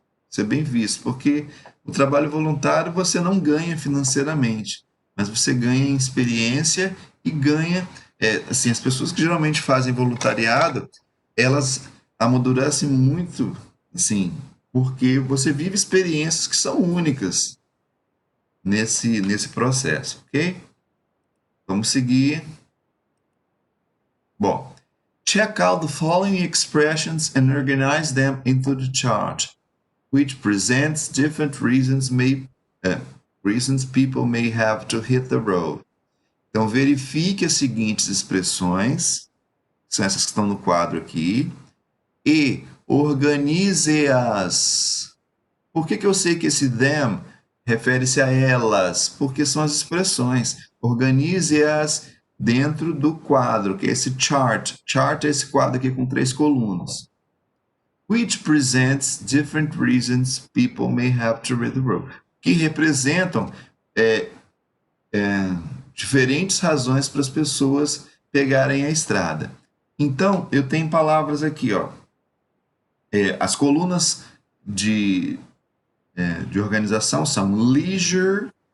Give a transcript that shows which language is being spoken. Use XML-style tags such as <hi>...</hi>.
<pt>Isso é bem visto, porque o trabalho voluntário você não ganha financeiramente, mas você ganha em experiência e ganha, assim, as pessoas que geralmente fazem voluntariado, elas amadurecem muito, assim, porque você vive experiências que são únicas nesse processo, ok? Vamos seguir.</pt> <en>Bom, check out the following expressions and organize them into the chart, which presents different reasons people may have to hit the road.</en> <pt>Então, verifique as seguintes expressões, que são essas que estão no quadro aqui, e organize-as Por que eu sei que esse them refere-se a elas? Porque são as expressões. Organize-as dentro do quadro, que é esse chart. Chart é esse quadro aqui com 3 colunas.</pt> <en>Which presents different reasons people may have to read the road.</en> <pt>Que representam diferentes razões para as pessoas pegarem a estrada. Então, eu tenho palavras aqui, ó. As colunas de organização são leisure.</pt>